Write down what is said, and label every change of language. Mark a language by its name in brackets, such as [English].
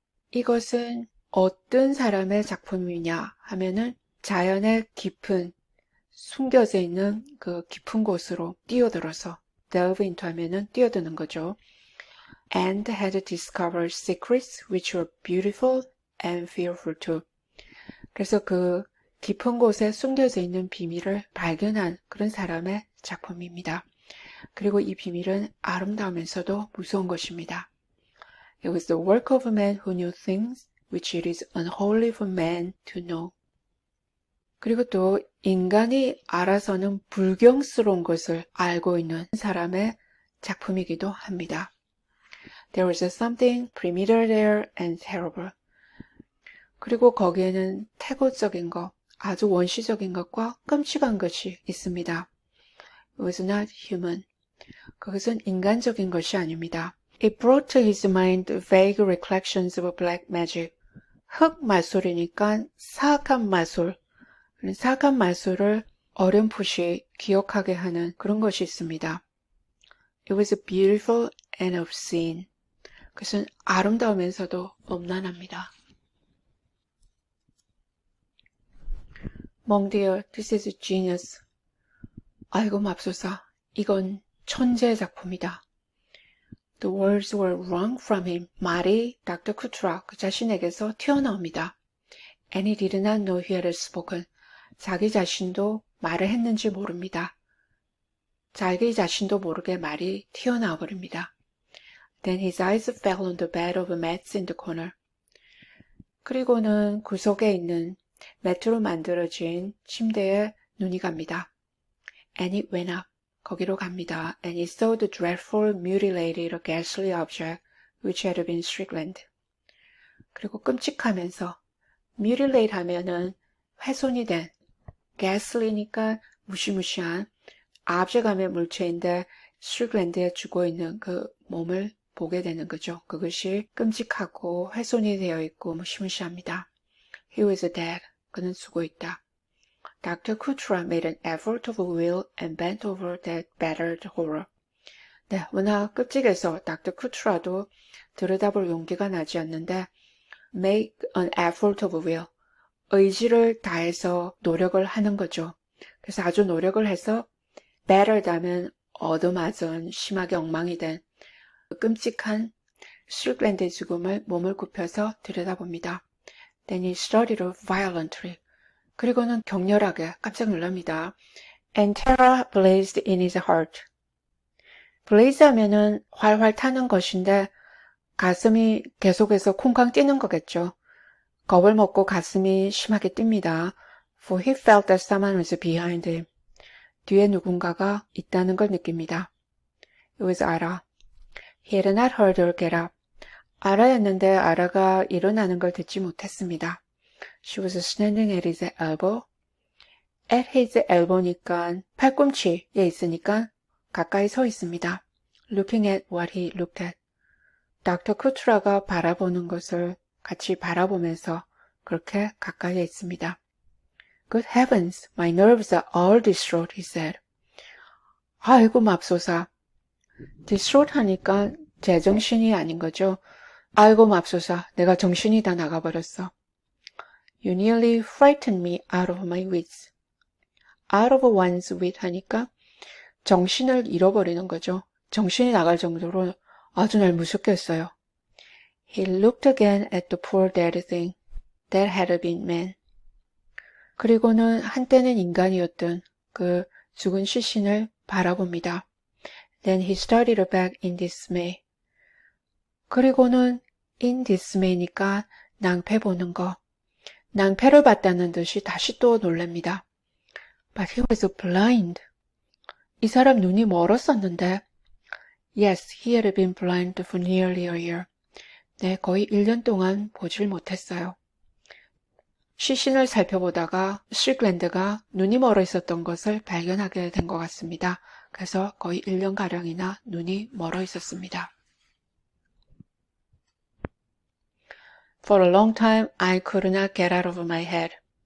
[Korean] 이것은 어떤 사람의 작품이냐 하면은 자연의 깊은 숨겨져 있는 그 깊은 곳으로 뛰어들어서 delve into 하면은 뛰어드는 거죠. [English] And had discovered secrets which were beautiful and fearful too. [Korean] 그래서 그 깊은 곳에 숨겨져 있는 비밀을 발견한 그런 사람의 작품입니다. 그리고 이 비밀은 아름다우면서도 무서운 것입니다. [English] It was the work of a man who knew things which it is unholy for man to know. [Korean] 그리고 또 인간이 알아서는 불경스러운 것을 알고 있는 사람의 작품이기도 합니다. [English] There was something primitive there and terrible. [Korean] 그리고 거기에는 태고적인 것, 아주 원시적인 것과 끔찍한 것이 있습니다. [English] It was not human. [Korean] 그것은 인간적인 것이 아닙니다. [English] It brought to his mind vague recollections of black magic. [Korean] 흑 마술이니까 사악한 마술. 사악한 마술을 어렴풋이 기억하게 하는 그런 것이 있습니다. [English] It was beautiful and obscene. [Korean] 그것은 아름다우면서도 엄란합니다. [English] Mon Dieu, this is genius. [Korean] 아이고 맙소사, 이건 천재의 작품이다. [English] The words were wrung from him. [Korean] 말이 Dr. Kutra 그 자신에게서 튀어나옵니다. [English] And he did not know he had spoken. [Korean] 자기 자신도 말을 했는지 모릅니다. 자기 자신도 모르게 말이 튀어나와 버립니다. [English] Then his eyes fell on the bed of mats in the corner. [Korean] 그리고는 구석에 있는 매트로 만들어진 침대에 눈이 갑니다. [English] And it went up. [Korean] 거기로 갑니다. [English] And he saw the dreadful mutilated ghastly object which had been Strickland. [Korean] 그리고 끔찍하면서 mutilate 하면은 훼손이 된 ghastly니까 무시무시한 object 하면 물체인데 Strickland에 죽어 있는 그 몸을 보게 되는 거죠. 그것이 끔찍하고 훼손이 되어 있고 무시무시합니다. [English] He was dead. [Korean] 그는 죽어 있다. [English] Dr. Kutra made an effort of will and bent over that battered horror. [Korean] 네, 워낙 끔찍해서 Dr. Kutra도 들여다볼 용기가 나지 않는데 [English] make an effort of will. [Korean] 의지를 다해서 노력을 하는 거죠. 그래서 아주 노력을 해서 battered 하면 얻어맞은 심하게 엉망이 된 끔찍한 스트릭랜드의 죽음을 몸을 굽혀서 들여다봅니다. [English] Then he started violently. [Korean] 그리고는 격렬하게 깜짝 놀랍니다. [English] And terror blazed in his heart. [Korean] blaze 하면은 활활 타는 것인데 가슴이 계속해서 쿵쾅 뛰는 거겠죠. 겁을 먹고 가슴이 심하게 뜁니다. [English] For he felt that someone was behind him. [Korean] 뒤에 누군가가 있다는 걸 느낍니다. [English] It was Ara. He had not heard her get up. [Korean] 아라였는데 아라가 일어나는 걸 듣지 못했습니다. [English] She was standing at his elbow. At his elbow [Korean] 니까 팔꿈치에 있으니까 가까이 서 있습니다. [English] Looking at what he looked at. [Korean] 닥터 쿠트라가 바라보는 것을 같이 바라보면서 그렇게 가까이에 있습니다. [English] Good heavens, my nerves are all distraught, he said. [Korean] 아이고 맙소사. distraught 하니까 제정신이 아닌 거죠. 아이고 맙소사, 내가 정신이 다 나가버렸어. [English] You nearly frightened me out of my wits. [Korean] out of one's wit 하니까 정신을 잃어버리는 거죠. 정신이 나갈 정도로 아주 날 무섭게 했어요. [English] He looked again at the poor dead thing that had been man. [Korean] 그리고는 한때는 인간이었던 그 죽은 시신을 바라봅니다. [English] Then he started back in dismay. [Korean] 그리고는 in dismay니까 낭패 보는 거. 낭패를 봤다는 듯이 다시 또 놀랍니다. [English] But he was blind. [Korean] 이 사람 눈이 멀었었는데. [English] Yes, he had been blind for nearly a year. [Korean] 네, 거의 1년 동안 보질 못했어요. 시신을 살펴보다가 스트릭랜드가 눈이 멀어 있었던 것을 발견하게 된 것 같습니다. 그래서 거의 1년가량이나 눈이 멀어 있었습니다. [English] For a long time, I could not get out of my head.